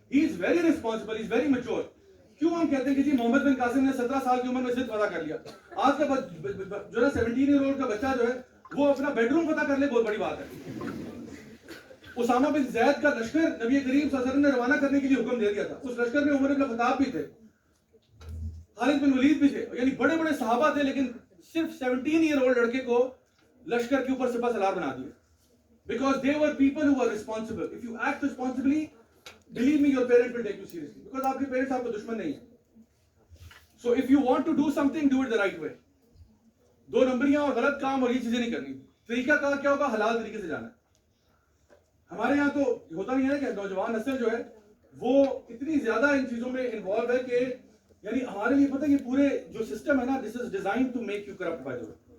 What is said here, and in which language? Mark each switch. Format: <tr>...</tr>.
<en>He is very responsible, he is very mature.</en> <ur>کیوں ہم کہتے ہیں کہ جی محمد بن قاسم نے 17 سال کی عمر میں ضد پتہ کر لیا, آج کا جو ہے 17 ایئر اولڈ کا بچہ جو ہے وہ اپنا بیڈ روم پتہ کر لے, بہت بڑی بات ہے. اسامہ بن زید کا لشکر نبی کریم صلی اللہ علیہ وسلم نے روانہ کرنے کے لیے حکم دے دیا تھا. اس لشکر میں عمر بن الخطاب بھی تھے, خالد بن ولید بھی تھے, یعنی بڑے بڑے صحابہ تھے, لیکن صرف 17 ایئر اولڈ لڑکے کو لشکر کے اوپر سپہ سالار بنا دیا.</ur> <en>Because they were people who were responsible. If you act responsibly, believe me, your parent will take you seriously.</en> <ur>Because آپ کے پیرنٹس آپ کا دشمن نہیں ہیں.</ur> <en>So if you want to do something, do it the right way.</en> <ur>دو نمبریاں اور غلط کام اور یہ چیزیں نہیں کرنی. طریقہ کار کیا ہوگا؟ حلال طریقے سے جانا ہے. ہمارے یہاں تو ہوتا نہیں ہے کہ نوجوان نسل جو ہے وہ اتنی زیادہ ان چیزوں میں انوالو ہے کہ یعنی ہمارے لیے پتہ ہے یہ پورے جو سسٹم ہے نا,</ur> <en>this is designed to make you corrupt by the way.</en>